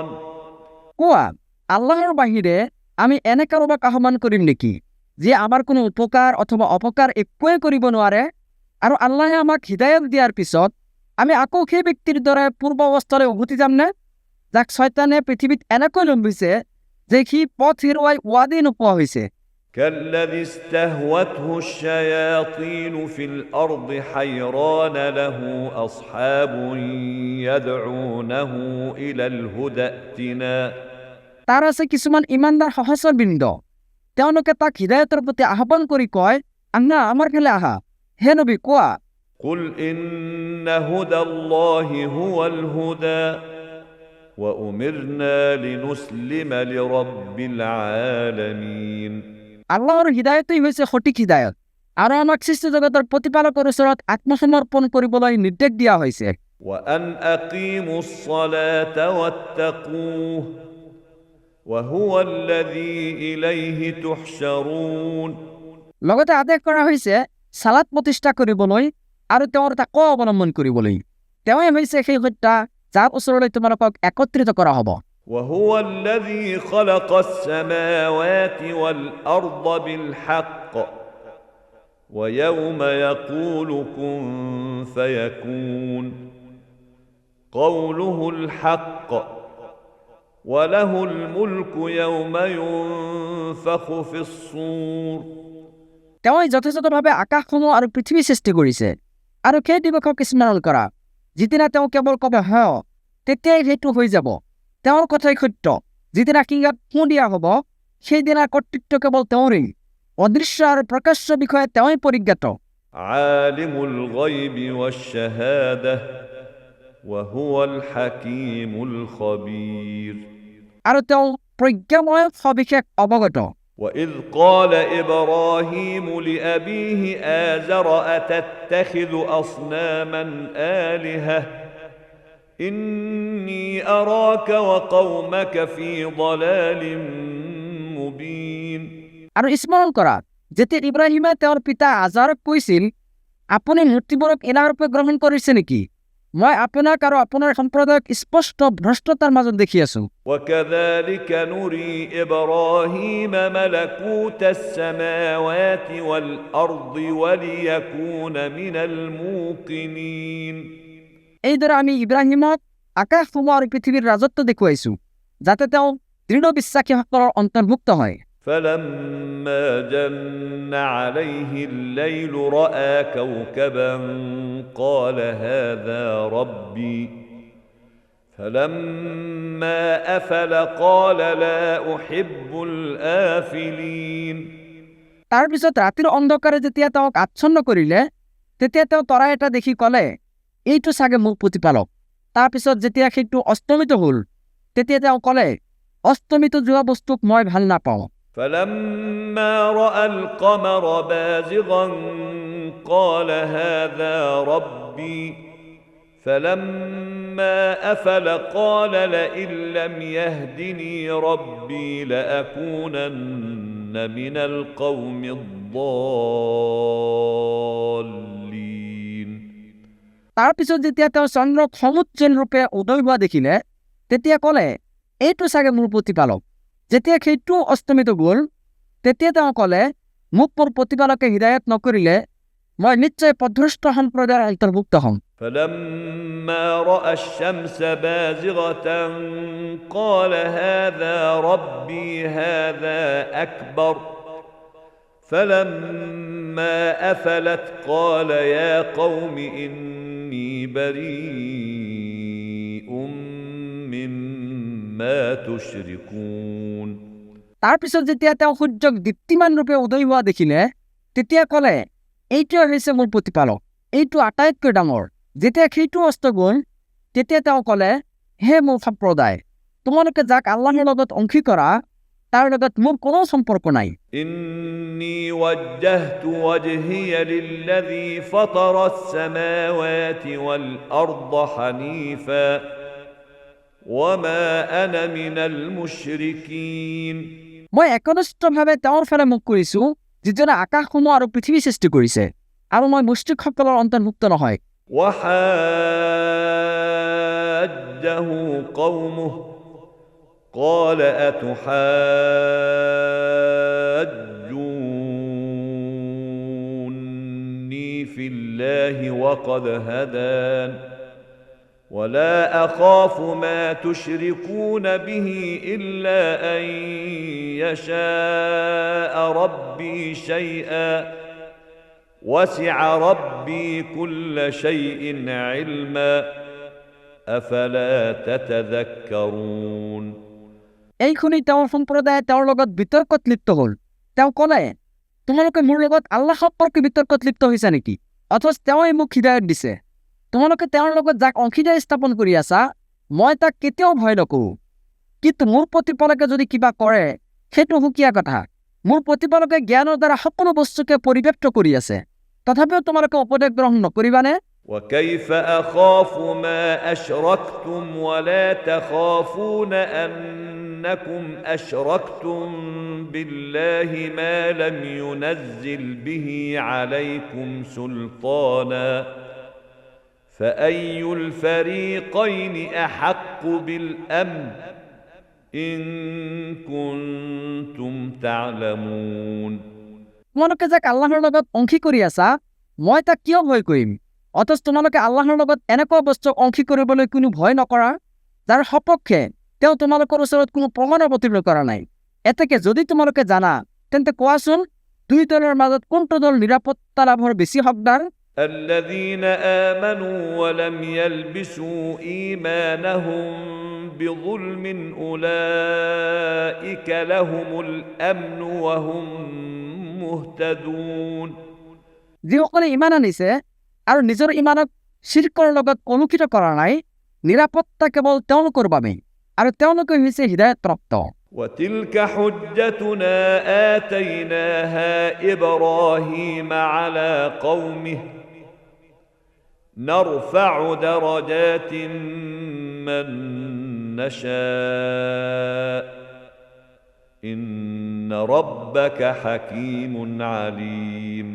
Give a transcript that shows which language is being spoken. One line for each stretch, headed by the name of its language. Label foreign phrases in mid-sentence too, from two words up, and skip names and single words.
Assamese: কোৱা, আল্লাহৰ বাহিৰে আমি এনে কাৰোবাক আহ্বান কৰিম নেকি যিয়ে আমাৰ কোনো উপকাৰ অথবা অপকাৰ একোৱে কৰিব নোৱাৰে? আৰু আল্লাহে আমাক হিদায়ত দিয়াৰ পিছত আমি আকৌ সেই ব্যক্তিৰ দৰে পূৰ্ব অৱস্থালৈ উভতি যামনে, যাক শয়তানে পৃথিৱীত এনেকৈ লম্বিছে যে সি পথ হেৰুৱাই ৱাদি নোপোৱা হৈছে।
Arabic: كالذي استهوته الشياطين في الأرض حيران له أصحاب يدعونه إلى الهدى ائتنا।
Assamese: তাৰ আছে কিছুমান ইমানদাৰ সহস্ৰবৃন্দ, তেওঁলোকে তাক হিদায়তৰ প্ৰতি আহ্বান কৰি কয়, আহা আমাৰ ফালে আহা। হে নবী, কোৱা,
Arabic: قل إن هدى الله هو الهدى وأمرنا لنسلم لرب العالمين।
Assamese: আল্লাহৰ হৃদায়তেই হৈছে সঠিক হৃদায়ত আৰু আমাক সৃষ্টি জগতৰ প্ৰতিপালকৰ ওচৰত আত্মসমৰ্পণ কৰিবলৈ নিৰ্দেশ দিয়া হৈছে
Arabic: وأن أقيموا الصلاة واتقوه وهو الذي إليه تحشرون
Assamese: লগতে আদেশ কৰা হৈছে সালাত প্ৰতিষ্ঠা কৰিবলৈ আৰু তেওঁৰ তাকৱা অৱলম্বন কৰিবলৈ তেওঁই হৈছে সেই হত্যা যাৰ ওচৰলৈ তোমালোকক একত্ৰিত কৰা হ'ব
Arabic: وهو الذي خلق السماوات والأرض بالحق ويوم يقول كن فيكون قوله الحق وله الملك يوم ينفخ في الصور
Assamese: তেওঁই যথাযথভাৱে আকাশসমূহ আৰু পৃথিৱী সৃষ্টি কৰিছে আৰু সেই দিৱসক স্মৰণ কৰা যিদিনা তেওঁ কেৱল ক'ব হয় তেতিয়াই সেইটো হৈ যাব তেওঁৰ কথাই সত্য যিদিনা কিংগাত ফোঁ দিয়া হ'ব সেইদিনাৰ কৰ্তৃত্ব কেৱল তেওঁৰেই অদৃশ্য আৰু প্ৰকাশ্য বিষয়ে তেওঁই পৰিজ্ঞাত
Arabic: عالم الغيب والشهادة وهو الحكيم الخبير
Assamese: আৰু তেওঁ প্ৰজ্ঞাময় সবিশেষ অৱগত
Arabic: وإذ قال إبراهيم لأبيه آزر أتتخذ أصناما آلهة إني أراك وقومك في ضلال مبين
Assamese: আৰু স্মৰণ কৰা যেতিয়া ইব্ৰাহিমে তেওঁৰ পিতা আজাৰক কৈছিল আপুনি মূৰ্তিবোৰক ইলাহৰূপে গ্ৰহণ কৰিছে নেকি মই আপোনাক আৰু আপোনাৰ সম্প্ৰদায়ক স্পষ্ট ভ্ৰষ্টতাৰ মাজত দেখি আছো
Arabic: وكذلك نري إبراهيم ملكوت السماوات والأرض وليكون من الموقنين
Assamese: এইদৰে আমি ইব্ৰাহিমক আকাশসমূহ আৰু পৃথিৱীৰ ৰাজত্ব দেখুৱাইছো যাতে তেওঁ দৃঢ় বিশ্বাসীসকলৰ অন্তৰ্ভুক্ত হয়
Arabic: فلما جن عليه الليل رأى كوكبا قال هذا ربي فلما أفل قال لا أحب الآفلين
Assamese: তাৰ পিছত ৰাতিৰ অন্ধকাৰে যেতিয়া তেওঁক আচ্ছন্ন কৰিলে তেতিয়া তেওঁ তৰা এটা দেখি ক'লে এইটো চাগে মোৰ প্ৰতিপালক তাৰ পিছত যেতিয়া সেইটো অস্তমিত হ'ল তেতিয়া তেওঁ ক'লে অস্তমিত যোৱা বস্তুক মই ভাল নাপাওঁ
Arabic: فلما رأى القمر بازغا قال هذا ربي فلما أفل قال لئن لم يهدني ربي لأكونن من القوم الضالين
Assamese: তাৰ পিছত যেতিয়া তেওঁ চন্দ্ৰক সমুজ্জ্বল ৰূপে উদয় হোৱা দেখিলে তেতিয়া ক'লে এইটো চাগে মোৰ প্ৰতিপালক যেতিয়া সেইটো অস্তমিত গ'ল তেতিয়া তেওঁ ক'লে মোক মোৰ প্ৰতিপালকে হৃদায়ত নকৰিলে মই নিশ্চয় পথভ্ৰষ্ট সম্প্ৰদায়ৰ অন্তৰ্ভুক্ত হ'ম
Arabic: فلما رأى الشمس بازغة قال هذا ربي هذا أكبر فلما أفلت قال يا قوم إني بريء مما تشركون
Assamese: তাৰ পিছত যেতিয়া তেওঁ সূৰ্যক দীপ্তিমান ৰূপে উদয় হোৱা দেখিলে তেতিয়া ক'লে এইটোৱে হৈছে মোৰ প্ৰতিপালক এইটো আটাইতকৈ ডাঙৰ যেতিয়া সেইটো অস্ত গ'ল তেতিয়া তেওঁ ক'লে হে মোৰ সম্প্ৰদায় তোমালোকে যাক আল্লাহৰ লগত অংশী কৰা তাৰ লগত মোৰ কোনো সম্পৰ্ক নাই
Arabic: إني وجهت وجهي للذي فطر السماوات والأرض حنيفا وما أنا من المشركين
Assamese: মই একনিষ্ঠভাৱে তেওঁৰ ফালে মুখ কৰিছো যিজনে আকাশসমূহ আৰু পৃথিৱী সৃষ্টি কৰিছে আৰু মই মুশ্ৰিকসকলৰ অন্তৰ্ভুক্ত নহয়
Arabic: وحاجه قومه قال أتحاجوني في الله وقد هدان ولا أخاف ما تشركون به إلا أن يشاء ربي شيئا وسع ربي كل شيء علما أفلا تتذكرون
Assamese: এই শুনি তেওঁৰ সম্প্ৰদায়ে তেওঁৰ লগত বিতৰ্কত লিপ্ত হ'ল তেওঁ ক'লে তোমালোকে মোৰ লগত আল্লাহ সম্পৰ্কে বিতৰ্কত লিপ্ত হৈছা নেকি অথচ তেওঁই মোক হৃদায়ত দিছে তোমালোকে তেওঁৰ লগত যাক অংশীদাৰ স্থাপন কৰি আছা মই তাক কেতিয়াও ভয় নকৰোঁ কিন্তু মোৰ প্ৰতিপালকে যদি কিবা কৰে সেইটো সুকীয়া কথা মোৰ প্ৰতিপালকে জ্ঞানৰ দ্বাৰা সকলো বস্তুকে পৰিব্যাপ্ত কৰি আছে তথাপিও তোমালোকে উপদেশ গ্ৰহণ নকৰিবানে
Arabic: وكيف أخاف ما أشركتم ولا تخافون أنكم أشركتم بالله ما لم ينزل به عليكم سلطانا فأي الفريقين أحق بالأمن إن كنتم تعلمون
Assamese: তোমালোকে যাক আল্লাহৰ লগত অংশী কৰি আছা মই তাক কিয় ভয় কৰিম অথচ তোমালোকে আল্লাহৰ লগত এনেকুৱা বস্তু অংশী কৰিবলৈ কোনো ভয় নকৰা যাৰ সপক্ষে তেওঁ তোমালোকৰ ওচৰত কোনো প্ৰমাণ অৱতীৰ্ণ কৰা নাই এতেকে যদি তোমালোকে জানা তেন্তে কোৱাচোন দুই দলৰ মাজত কোনটো দল নিৰাপত্তা লাভৰ বেছি হকদাৰ
Arabic: الذين آمنوا ولم يلبسوا إيمانهم بظلم أولئك لهم الأمن وهم مهتدون
Assamese: যিসকলে ইমান আনিছে আৰু নিজৰ ইমানক শিৰকৰ লগত কলুষিত কৰা নাই নিৰাপত্তা কেৱল তেওঁলোকৰ বাবে আৰু তেওঁলোকে হৈছে হৃদায়তপ্ৰাপ্ত
Arabic: وتلك حجتنا آتيناها إبراهيم على قومه نرفع درجات من نشاء إن ربك حكيم عليم